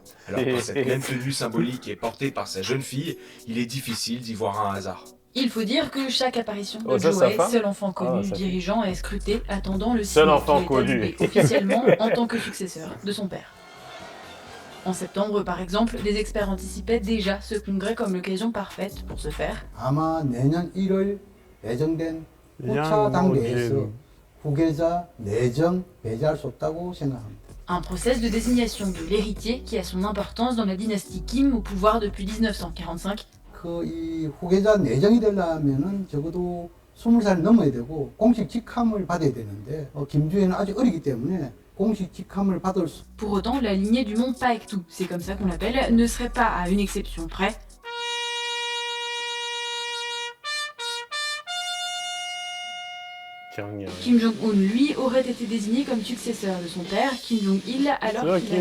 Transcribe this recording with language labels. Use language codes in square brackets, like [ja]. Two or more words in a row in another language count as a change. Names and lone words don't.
[fr] Alors quand cette même tenue symbolique est portée par sa jeune fille, il est difficile d'y voir un hasard. Il faut dire que chaque apparition de Oh, ça, sa Joo-hae, femme seul enfant connu Ah, du sa fille. dirigeant, est scruté, attendant le Seul signe enfant qui est connu. annulé officiellement en tant que successeur de son père. En septembre, par exemple, des experts anticipaient déjà ce congrès comme l'occasion parfaite pour ce faire. [ko] 아마 내년 1월 예정된 후차 당대에서 후계자 내정 배제할 수 없다고 생각합니다. [fr] Un process de désignation de l'héritier qui a son importance dans la dynastie Kim au pouvoir depuis 1945. [ko] 이 후계자 내정이 되려면은 적어도 20살 넘어야 되고 공식 직함을 받아야 되는데 김주혜는 아직 어리기 때문에 공식 직함을 받을 수. [fr] Pour autant, la lignée du Mont Paektu, c'est comme ça qu'on l'appelle, ne serait pas à une exception près. Kim Jong-un, lui, aurait été désigné comme successeur de son père, Kim Jong-il, alors qu'il